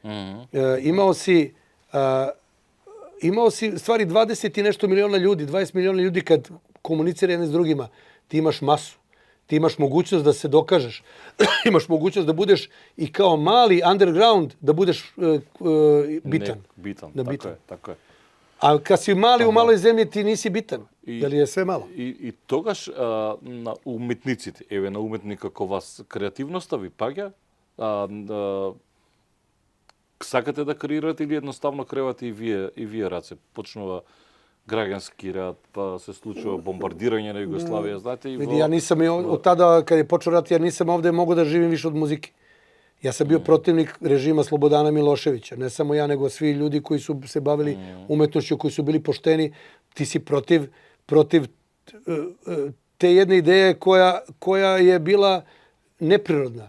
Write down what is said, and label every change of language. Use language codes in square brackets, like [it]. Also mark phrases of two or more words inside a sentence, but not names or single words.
[sr] Imao si stvari 20 i nešto miliona ljudi, 20 miliona ljudi kad komunicira jedni s drugima. Ti imaš masu. Ti imaš mogućnost da se dokažeš. Imaš mogućnost da budeš i kao mali underground, da budeš bitan. Tako je. A kad si mali u maloj zemlji, ti nisi bitan. Jer je sve malo. [mk] И тогаш на уметниците, еве на уметник како вас, креативноста ви паѓа? Сакате да креирате или едноставно кревате и вие раце? Почнува граѓански рад, па се случува бомбардирање на Југославија, знаете и [sr] Vidi, ja nisam od tada, kad je počeo rat, ja nisam ovde mogao da živim više od muzike. Ja sam bio protivnik režima Slobodana Miloševića. Ne samo ja, nego svi ljudi koji su se bavili umetnošću, koji su bili pošteni. Ti si protiv te jedne ideje koja je bila neprirodna.